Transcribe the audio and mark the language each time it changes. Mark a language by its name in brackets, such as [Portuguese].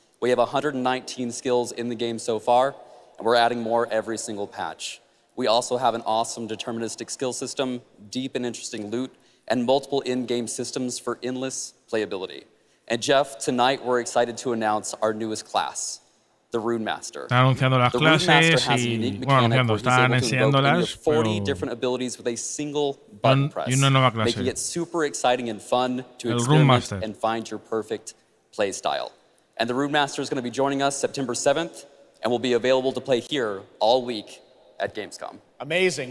[English] We have 119 skills in the game so far, and we're adding more every single patch. We also have an awesome deterministic skill system, deep and interesting loot, and multiple in-game systems for endless playability. And Jeff, tonight we're excited to announce our newest class, the Rune Master. [Spanish] Están anunciando las clases y bueno, están enseñándolas, [English] 40 different abilities with a single button press, [Spanish] y una nueva clase. [English] making it super exciting and fun to experiment and find your perfect play style. And the Rune Master is going to be joining us September 7th, and will be available to play here all week at Gamescom. Amazing.